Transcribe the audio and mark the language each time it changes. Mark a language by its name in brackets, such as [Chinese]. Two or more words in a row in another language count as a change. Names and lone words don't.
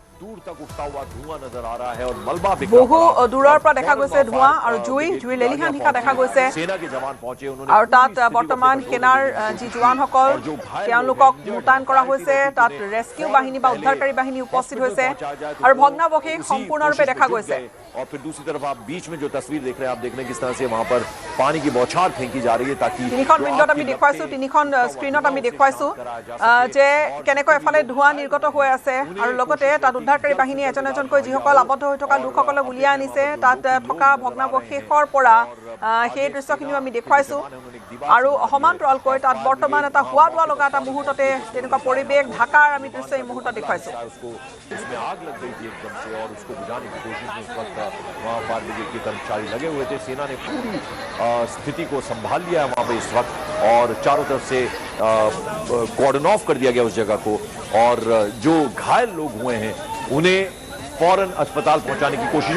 [Assamese] বহু দূৰৰ পৰা দেখা গৈছে ধোঁৱা আৰু জুইৰ লেলিহান শিখা দেখা গৈছে। আৰু তাত বৰ্তমান সেনাৰ যি জোৱানসকল তেওঁলোকক মোতায়েন কৰা হৈছে। তাত ৰেস্কিউ বাহিনী বা উদ্ধাৰকাৰী বাহিনী উপস্থিত হৈছে আৰু ভগ্নাৱশেষ সম্পূৰ্ণৰূপে দেখা গৈছে। [Hindi] और फिर दूसरी तरफ आप बीच में जो तस्वीर देख रहे हैं, आप देख रहे हैं किस तरह से वहां पर पानी की बौछार फेंकी जा रही है ताकि [Assamese] তিনিখন উইণ্ডত আমি দেখুৱাইছোঁ, তিনিখন স্ক্ৰীণত আমি দেখুৱাইছোঁ যে কেনেকৈ এফালে ধোঁৱা নিৰ্গত হৈ আছে আৰু লগতে তাত উদ্ধাৰকাৰী বাহিনী এজন এজনকৈ যিসকল আবদ্ধ হৈ থকা লোকসকলক উলিয়াই আনিছে তাত থকা ভগ্নাৱশেষৰ পৰা। সেই দৃশ্যখিনিও আমি দেখুৱাইছোঁ আৰু সমান্তৰালকৈ তাত বৰ্তমান এটা হোৱা দোৱা লগা এটা মুহূৰ্ততে তেনেকুৱা পৰিৱেশ ঢাকাৰ আমি দৃশ্য এই মুহূৰ্তত দেখুৱাইছোঁ। [Hindi] वहाँ फायर ब्रिगेड के कर्मचारी लगे हुए थे। सेना ने पूरी स्थिति को संभाल लिया है वहाँ पे इस वक्त और चारों तरफ से [English] cordon off [Hindi] कर दिया गया उस जगह को और जो घायल लोग हुए हैं उन्हें फौरन अस्पताल पहुंचाने की कोशिश।